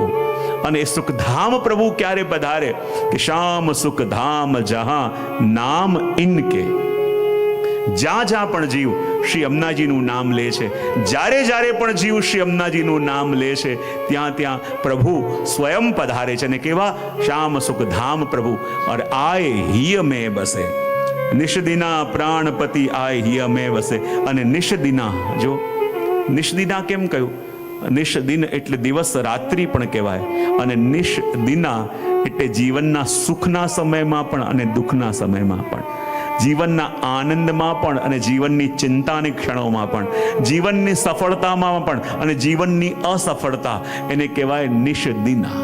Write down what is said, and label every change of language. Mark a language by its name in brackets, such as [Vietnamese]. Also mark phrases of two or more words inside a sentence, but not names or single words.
[Gujarati] અને એ સુખધામ પ્રભુ ક્યારે પધારે? કે [Hindi] श्याम सुखधाम जहां नाम इनके. [Gujarati] જ્યાં પણ જીવ શ્રી યમુનાજીનું નામ લે છે, જ્યારે પણ જીવ શ્રી યમુનાજીનું નામ લે છે, ત્યાં પ્રભુ સ્વયં પધારે છે. અને કેવા? શ્યામ સુખધામ પ્રભુ. [Hindi] और आए हिय में बसे, निषदिना प्राणपति आए हिय में बसे. [Gujarati] અને નિષદિના, જો નિષદિના કેમ કહ્યું? નિષદિન એટલે દિવસ રાત્રિ પણ કહેવાય, અને નિષદિના એટલે જીવનના સુખના સમયમાં પણ અને દુઃખના સમયમાં પણ, જીવનના આનંદમાં પણ અને જીવનની ચિંતાની ક્ષણોમાં પણ, જીવનની સફળતામાં પણ અને જીવનની અસફળતા, એને કહેવાય નિષદિના.